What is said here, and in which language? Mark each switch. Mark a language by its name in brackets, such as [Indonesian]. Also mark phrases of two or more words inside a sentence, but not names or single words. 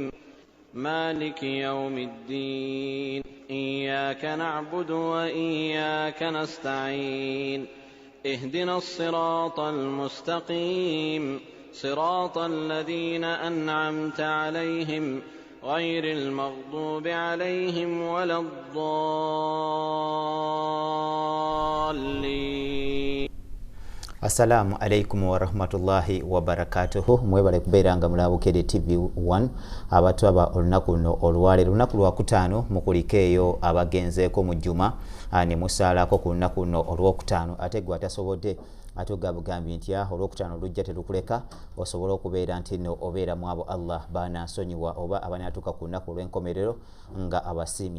[Arabic] مالك يوم الدين إياك نعبد وإياك نستعين اهدنا الصراط المستقيم صراط الذين أنعمت عليهم غير المغضوب عليهم ولا الضالين. السلام عليكم ورحمة الله وبركاته. [Ganda] Mwebale kubeeranga mulabukede TV1 abatwaba olunaku luno olwaleero lunaku lwakutaano mukulikeeyo abagenzeeko mu jjuma ne musaalako ku lunaku luno olwokutaano ate gwe atasobodde atugambye nti olwokutaano lujja terukuleka osobola okubeera nti nno obeera mu abo Allah banaasonyiwa oba abanaatuuka ku lunaku olw'enkomerero nga abasiimye.